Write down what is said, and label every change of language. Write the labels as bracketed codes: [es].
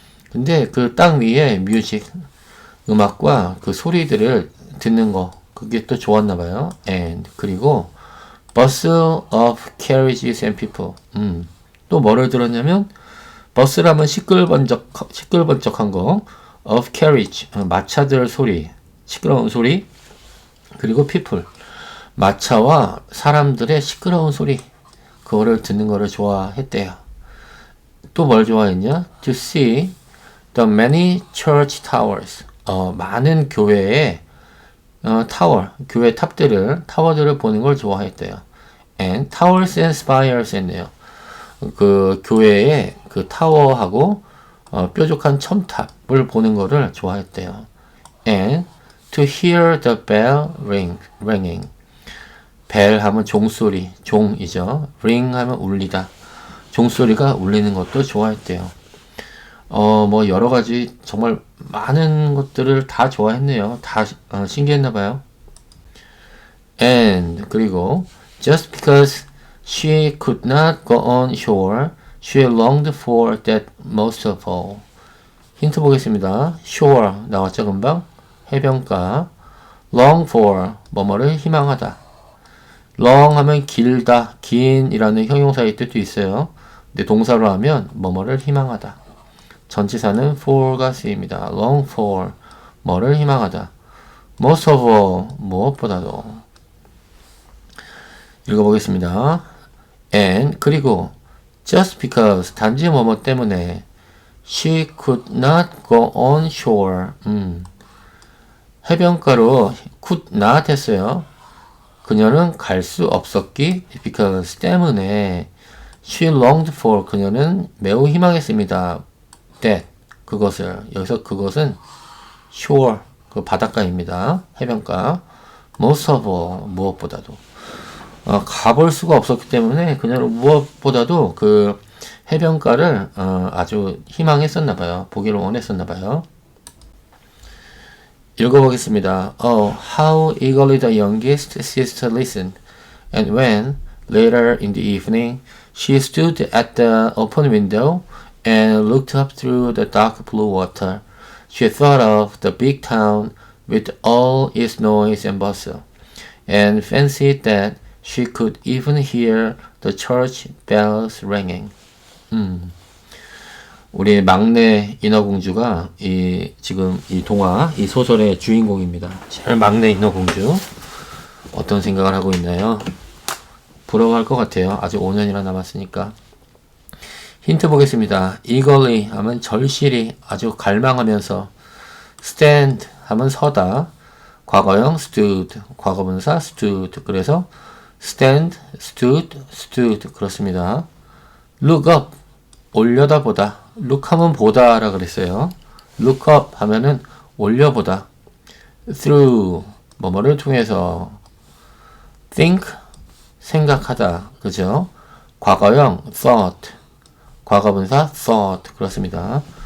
[ko] 근데 그 땅 위에 뮤직, 음악과 그 소리들을 듣는 거, 그게 또 좋았나 봐요. [en] and [ko] 그리고 [en] bustle of carriages and people. [ko] 또 뭐를 들었냐면 버스라면 시끌번쩍한 거, [en] of carriage, [ko] 마차들 소리, 시끄러운 소리, 그리고 [en] people, [ko] 마차와 사람들의 시끄러운 소리, 그거를 듣는 거를 좋아했대요. 또 뭘 좋아했냐? [en] To see the many church towers. [ko] 많은 교회의 타워, 교회 타워들을 보는 걸 좋아했대요. [en] And towers and spires [ko] 했네요. 그 교회의 그 타워하고 뾰족한 첨탑을 보는 거를 좋아했대요. [en] And to hear the bell ringing. [ko] 벨 하면 종소리, 종이죠. ring 하면 울리다. 종소리가 울리는 것도 좋아했대요. 뭐 여러 가지 정말 많은 것들을 다 좋아했네요. 다 신기했나봐요. [en] And [ko] 그리고 [en] just because she could not go on shore, she longed for that most of all. [ko] 힌트 보겠습니다. shore 나왔죠 금방? 해변가. long for 뭐뭐를 희망하다. long 하면 길다, 긴이라는 형용사의 뜻도 있어요. 근데 동사로 하면 뭐뭐를 희망하다. 전치사는 for가 쓰입니다. long for 뭐를 희망하다. most of all 무엇보다도. 읽어보겠습니다. [en] And [ko] 그리고 [en] just because [ko] 단지 뭐뭐 때문에 [en] she could not go on shore. [ko] 해변가로 [en] could not [ko] 했어요. 그녀는 갈 수 없었기 [en] because [ko] 때문에 [en] she longed for [ko] 그녀는 매우 희망했습니다. [en] that [ko] 그것을 여기서 그것은 shore 그 바닷가입니다. 해변가. [en] most of all [ko] 무엇보다도 가볼 수가 없었기 때문에 그녀는 무엇보다도 그 해변가를 아주 희망했었나 봐요. 보기를 원했었나 봐요. 읽어보겠습니다. [en] Oh, how eagerly the youngest sister listened, and when, later in the evening, she stood at the open window and looked up through the dark blue water, she thought of the big town with all its noise and bustle, and fancied that she could even hear the church bells ringing. [ko] 우리 막내 인어공주가 지금 이 동화, 이 소설의 주인공입니다. 제일 막내 인어공주. 어떤 생각을 하고 있나요? 부러워할 것 같아요. 아직 5년이나 남았으니까. 힌트 보겠습니다. eagerly 하면 절실히, 아주 갈망하면서. stand 하면 서다. 과거형 stood, 과거분사 stood. 그래서 stand, stood 그렇습니다. look up, 올려다보다. look 하면 보다라 그랬어요. look up 하면은 올려보다. through, 뭐뭐를 통해서. think, 생각하다. 그죠? 과거형 thought, 과거분사 thought. 그렇습니다.